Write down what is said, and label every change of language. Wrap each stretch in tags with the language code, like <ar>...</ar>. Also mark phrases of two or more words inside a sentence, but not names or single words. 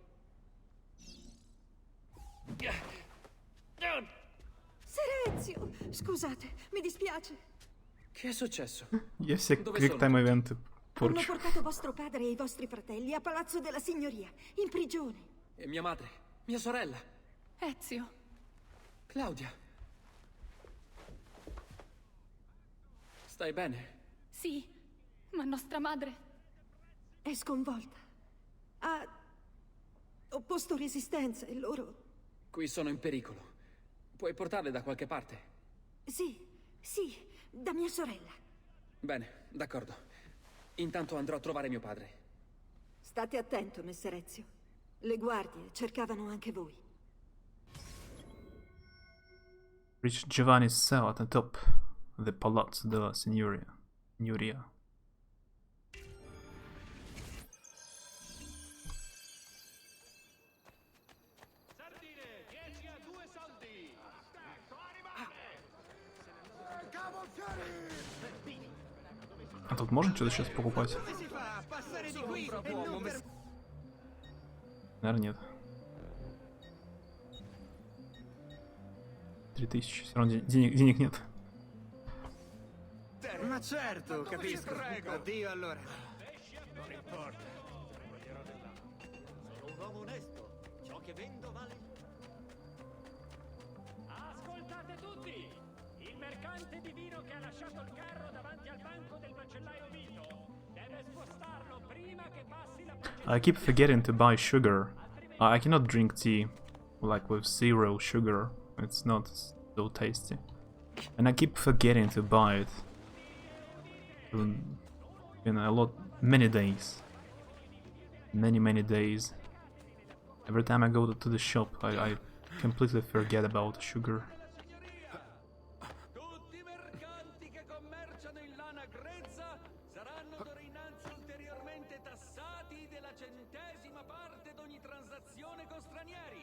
<it>Serenzio! Scusate, mi dispiace. Che è successo?</it> <ru>Я все</ru> <en>quicktime events</en> <it>Hanno</it> <ru>порчу.</ru> <it>portato vostro padre e i vostri fratelli a Palazzo della Signoria, in prigione. E mia madre? Mia sorella? Ezio. Claudia? Stai bene? Sì, ma nostra madre... È sconvolta. Ha opposto resistenza e loro... Qui sono in pericolo. Puoi portarle da qualche parte? Sì, da mia sorella. Bene, d'accordo. Intanto andrò a trovare mio padre. State attento, messer Ezio. Le guardie cercavano anche voi.</it> <en>Reach Giovanni's cell at the top of the Palazzo della Signoria.</en> <ru>А тут можно что-то сейчас покупать? Наверное, нет. 3000. Все равно денег нет.</ru> <it>Ma certo, capisco. Addio allora. Non importa. Sono un uomo onesto. Ciò che vendo vale. Ascoltate tutti! Il mercante di vino che ha lasciato il carro davanti al banco del macellaio Vito deve spostarlo prima che passi la...</it> <en>I keep forgetting to buy sugar. I cannot drink tea like with zero sugar. It's not so tasty. And I keep forgetting to buy it. In many days. Many days. Every time I go to the shop, I completely forget about sugar.</en> <it>Tutti i mercanti che commerciano in lana grezza saranno d'ora innanzi ulteriormente tassati la centesima parte d'ogni transazione con stranieri.</it>